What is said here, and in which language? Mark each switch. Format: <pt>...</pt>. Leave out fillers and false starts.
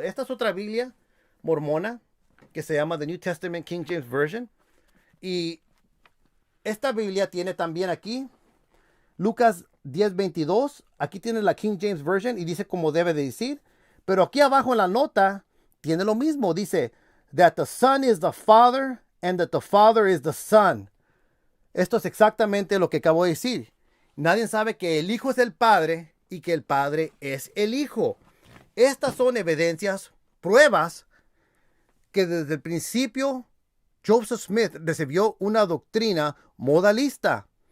<es>Esta es otra Biblia mormona que se llama The New Testament King James Version. Y esta Biblia tiene también aquí Lucas 10:22. Aquí tiene la King James Version y dice como debe de decir. Pero aquí abajo en la nota tiene lo mismo.</es> <en>Dice that the Son is the Father and that the Father is the Son.</en> <es>Esto es exactamente lo que acabo de decir. Nadie sabe que el Hijo es el Padre y que el Padre es el Hijo. Estas son evidencias, pruebas, que desde el principio Joseph Smith recibió una doctrina modalista.</es>